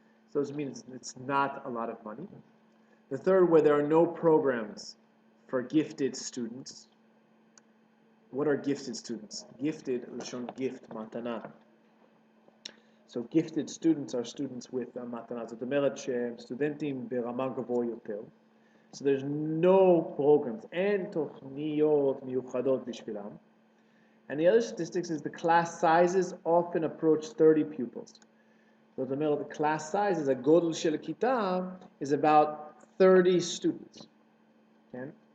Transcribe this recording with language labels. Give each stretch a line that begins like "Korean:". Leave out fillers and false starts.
English: So this means it's not a lot of money. The third, where there are no programs for gifted students. What are gifted students? Gifted, lashon gift, matana. So gifted students are students with matana.
Hebrew: זאת אומרת שהם סטודנטים ברמה גבוה יותר.
English: So there's no programs, אין תוכניות מיוחדות בשבילם. And the other statistics is the class sizes often approach 30 pupils. זאת אומרת, the class size is הגודל של הכיתה is about 30 students. Okay?